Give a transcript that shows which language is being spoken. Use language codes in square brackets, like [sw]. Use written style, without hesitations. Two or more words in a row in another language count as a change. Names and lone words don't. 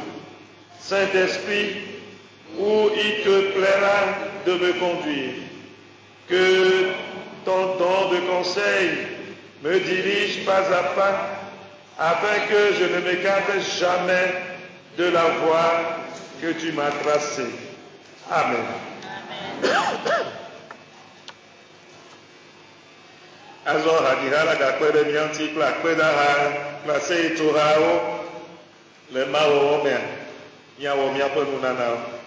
[fr] Saint-Esprit, où il te plaira de me conduire. Que ton don de conseil me dirige pas à pas, afin que je ne m'écarte jamais de la voie que tu m'as tracée. Amen. [ee] Azɔ haɖiha la gakpe ɖe mía ŋuti kple akpedaha kple aseyetohawo le mawɔwɔ mea míawɔ míaƒe nunanawo.